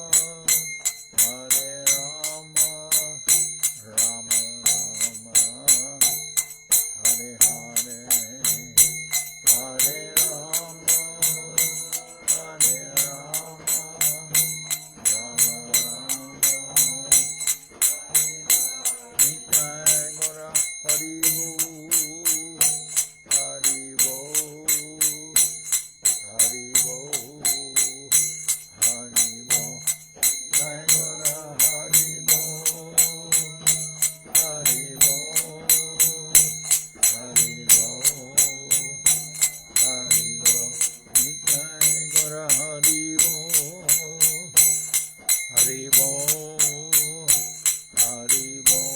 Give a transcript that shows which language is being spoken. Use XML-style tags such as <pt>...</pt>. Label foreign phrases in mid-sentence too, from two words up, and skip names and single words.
<bn>রাম রাম হরে হরে হরে রাম রাম রাম নিতাই গোরা হরি বো হরি বো হরি বো হরি বো নিতাই গোরা হরি বো হরি বো হরি বো হরি বো নিতাই গোরা হরি বো হরি বো হরি বো</bn>